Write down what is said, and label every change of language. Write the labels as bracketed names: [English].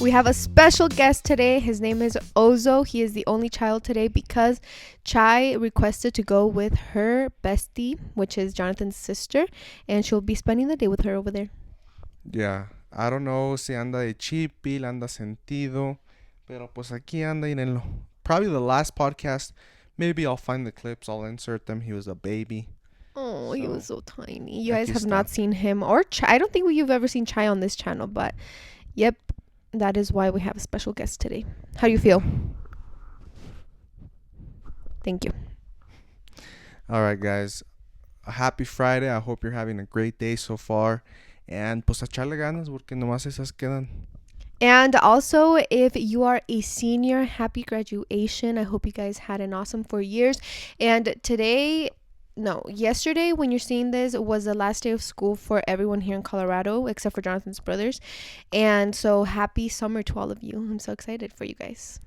[English] We have a special guest today. His name is Ozo. He is the only child today because Chai requested to go with her bestie, which is Jonathan's sister, and she'll be spending the day with her over there. Yeah, I don't know [Spanish] si anda de chipil, anda sentido, pero pues aquí anda, mírenlo. [English] Probably the last podcast. Maybe I'll find the clips. I'll insert them. He was a baby. Oh, he was so tiny. You guys [Spanish] Aquí [English] have [Spanish] está. [English] not seen him or Chai. I don't think you've ever seen Chai on this channel, but yep, that is why we have a special guest today. How do you feel? Thank you. All right, guys. A happy Friday. I hope you're having a great day so far. [Spanish] And pues a echarle ganas porque nomás esas quedan. [English] And also, if you are a senior, happy graduation. I hope you guys had an awesome 4 years. And yesterday, when you're seeing this, was the last day of school for everyone here in Colorado, except for Jonathan's brothers. And so happy summer to all of you. I'm so excited for you guys.